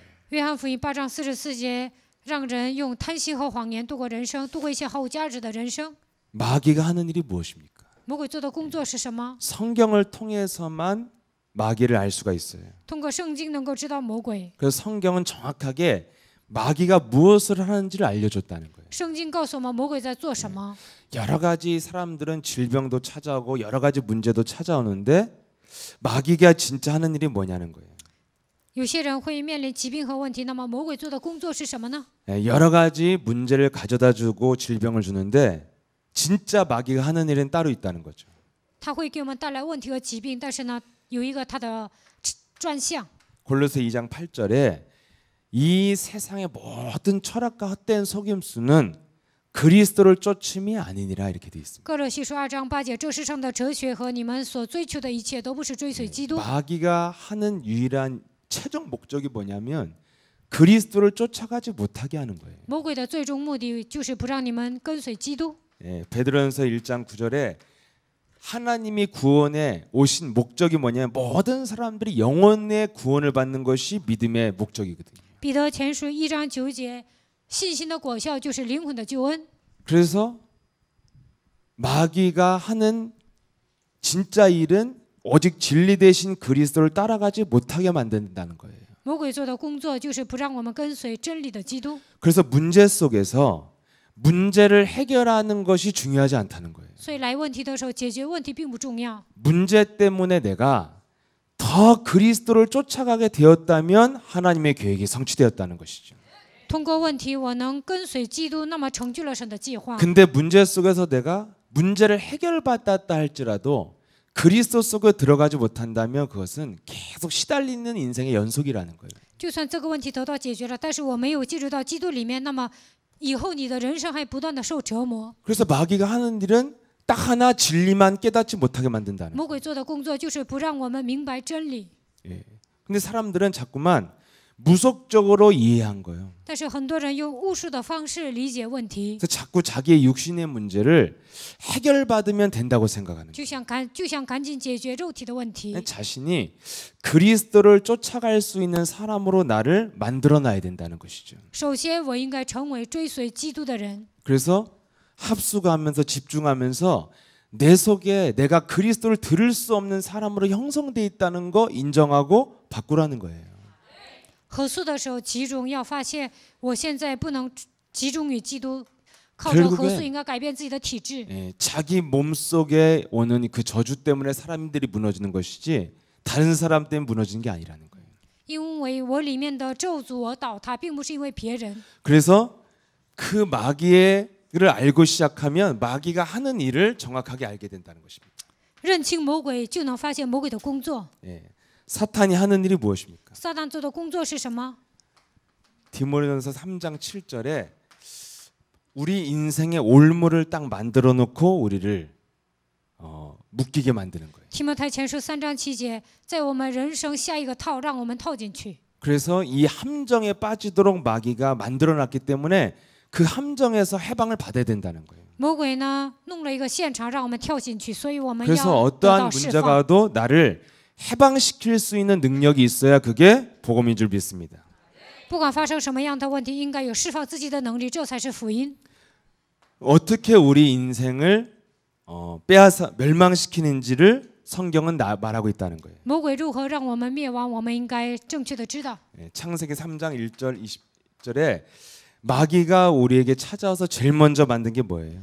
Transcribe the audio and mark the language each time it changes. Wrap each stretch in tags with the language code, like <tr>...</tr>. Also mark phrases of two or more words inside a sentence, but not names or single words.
<zh>约翰福音8章44节，让人用贪心和谎言度过人生，度过一些毫无价值的人生。</zh> <ko>마귀가 하는 일이 무엇입니까?</ko> <zh>魔鬼做的工作是什么？</zh> <ko>성경을 통해서만 마귀를 알 수가 있어요.</ko> <zh>通过圣经能够知道魔鬼。</zh> <ko>그래서 성경은 정확하게 마귀가 무엇을 하는지를 알려줬다는 거예요.</ko> <zh>圣经告诉我们魔鬼在做什么。</zh> <ko>여러 가지 사람들은 질병도 찾아오고 여러 가지 문제도 찾아오는데 마귀가 진짜 하는 일이 뭐냐는 거예요.</ko> <zh>有些人会面临疾病和问题，那么魔鬼做的工作是什么呢？</zh> <ko>여러 가지 문제를 가져다주고 질병을 주는데 진짜 마귀가 하는 일은 따로 있다는 거죠.</ko> <zh>他会给我们带来问题和疾病，但是呢，有一个他的专项。</zh> <ko>골로새 2장 8절에 이 세상의 모든 철학과 헛된 속임수는 그리스도를 쫓음이 아니니라 이렇게 돼 있습니다.</ko> <zh>哥罗西书2章8节，这世上的哲学和你们所追求的一切，都不是追随基督。</zh> <ko>마귀가 하는 유일한 최종 목적이 뭐냐면 그리스도를 쫓아가지 못하게 하는 거예요.</ko> <zh>魔鬼的最终目的就是不让你们跟随基督。</zh> <ko>예, 베드로전서 1장 9절에 하나님이 구원에 오신 목적이 뭐냐면 모든 사람들이 영혼의 구원을 받는 것이 믿음의 목적이거든요.</ko> <zh>彼得前书1章9节，信心的果效就是灵魂的救恩。</zh> <ko>그래서 마귀가 하는 진짜 일은 오직 진리 대신 그리스도를 따라가지 못하게 만든다는 거예요.</ko> <zh>魔鬼做的工作就是不让我们跟随真理的基督。</zh> <ko>그래서 문제 속에서 문제를 해결하는 것이 중요하지 않다는 거예요.</ko> <zh>所以来问题的时候，解决问题并不重要。</zh> <ko>문제 때문에 내가 더 그리스도를 쫓아가게 되었다면 하나님의 계획이 성취되었다는 것이죠.</ko> <zh>通过问题，我能跟随基督，那么成就了神的计划。</zh> <ko>근데 문제 속에서 내가 문제를 해결받았다 할지라도 그리스도 속에 들어가지 못한다면 그것은 계속 시달리는 인생의 연속이라는 거예요.</ko> <zh>就算这个问题得到解决了，但是我没有进入到基督里面，那么以后你的人生还不断的受折磨。</zh> <ko>그래서 마귀가 하는 일은 딱 하나 진리만 깨닫지 못하게 만든다는 거예요.</ko> <zh>魔鬼做的工作就是不让我们明白真理。</zh> <ko>예. 근데 사람들은 자꾸만 무속적으로 이해한 거예요.</ko> <zh>但是很多人用巫术的方式理解问题，</zh> <ko>그래서 자꾸 자기의 육신의 문제를 해결받으면 된다고 생각하는 거예요.</ko> <zh>就想赶紧解决肉体的问题。</zh> <ko>자신이 그리스도를 쫓아갈 수 있는 사람으로 나를 만들어놔야 된다는 것이죠.</ko> <zh>首先，我应该成为追随基督的人。</zh> <ko>그래서 합수가하면서 집중하면서 내 속에 내가 그리스도를 들을 수 없는 사람으로 형성돼 있다는 거 인정하고 바꾸라는 거예요.</ko> <zh>合宿的时候集中，要发现我现在不能集中于基督，靠着合宿应该改变自己的体质。</zh> <ko>예, 자기 몸 속에 오는 그 저주 때문에 사람들이 무너지는 것이지 다른 사람 때문에 무너지는 게 아니라는 거예요.</ko> <zh>因为我里面的咒诅我倒塌，并不是因为别人。</zh> <ko>그래서 그 마귀를 알고 시작하면 마귀가 하는 일을 정확하게 알게 된다는 것입니다.</ko> <zh>认清魔鬼，就能发现魔鬼的工作。</zh> <ko>예, 사탄이 하는 일이 무엇입니까?</ko> <zh>撒旦做的工作是什么？</zh> <ko>디모데전서 3장 7절에 우리 인생의 올무를 딱 만들어 놓고 우리를 묶이게 만드는 거예요.</ko> <zh>提摩太前书3章7节，在我们人生下一个套，让我们套进去。</zh> <ko>그래서 이 함정에 빠지도록 마귀가 만들어 놨기 때문에 그 함정에서 해방을 받아야 된다는 거예요.</ko> <zh>魔鬼呢，弄了一个现场，让我们跳进去，所以我们</zh> <ko>그래서</ko> <zh>要得</zh> <ko>어떠한</ko> <zh>到释</zh> <ko>문제가</ko> <zh>放。</zh> <ko>와도 나를 해방시킬 수 있는 능력이 있어야 그게 복음인 줄 믿습니다.</ko> <zh>不管发生什么样的问题，应该有释放自己的能力，这才是福音。</zh> <ko>어떻게 우리 인생을 빼앗아 멸망시키는지를 성경은 말하고 있다는 거예요.</ko> <zh>魔鬼如何让我们灭亡，我们应该正确的知道。</zh> <ko>창세기 3장 1절 20절에 마귀가 우리에게 찾아와서 제일 먼저 만든 게 뭐예요?</ko>